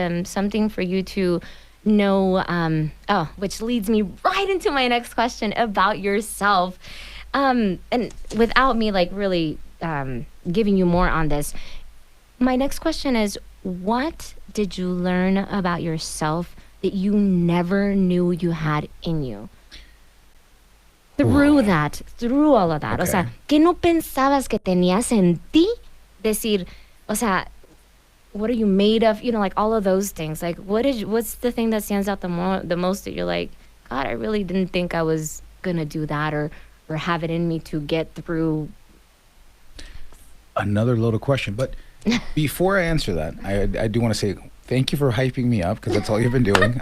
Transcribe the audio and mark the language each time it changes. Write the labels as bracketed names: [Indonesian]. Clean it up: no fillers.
[English] Something for you to know, which leads me right into my next question about yourself. And without me like really giving you more on this, my next question is, what did you learn about yourself that you never knew you had in you? Through all of that. Okay. [Spanish] O sea, ¿qué no pensabas que tenías en ti? Decir, o sea, [English] what are you made of? You know, like all of those things. Like, what's the thing that stands out the most that you're like, God, I really didn't think I was gonna do that or have it in me to get through. Another loaded question, but before I answer that, I do want to say thank you for hyping me up, because that's all you've been doing.